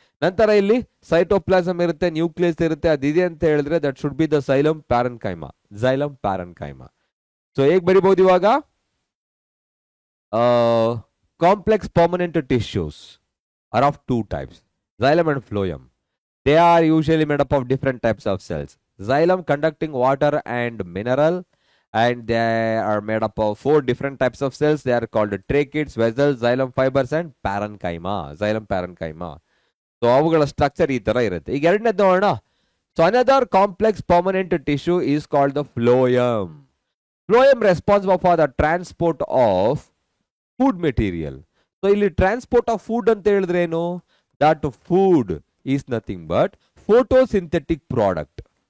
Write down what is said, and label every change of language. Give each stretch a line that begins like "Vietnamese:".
Kannada: ನಂತರ ಇಲ್ಲಿ ಸೈಟೋಪ್ಲಾಸಮ್ ಇರುತ್ತೆ, ನ್ಯೂಕ್ಲಿಯಸ್ ಇರುತ್ತೆ, ಅದಿದೆ ಅಂತ ಹೇಳಿದ್ರೆ
English: that should be the xylem parenchyma,
Kannada: xylem parenchyma. So ಹೇಗ್ ಬರಿಬಹುದು ಇವಾಗ?
English: Complex permanent tissues are of two types, xylem and phloem. They are usually made up of different types of cells. Xylem conducting water and mineral, and they are made up of 4 different types of cells. They are called tracheids, vessels, xylem fibers and parenchyma, xylem parenchyma.
Kannada: So ಅವುಗಳ structure ಈ ತರ ಇರುತ್ತೆ. ಈಗ ಎರಡನೇದು ನೋಡೋಣ.
English: So another complex permanent tissue is called the phloem. Phloem responsible for the transport of food material.
Kannada: So ಇಲ್ಲಿ transport of food ಅಂತ ಹೇಳಿದ್ರೆ ಏನು?
English: That food is nothing but photosynthetic product.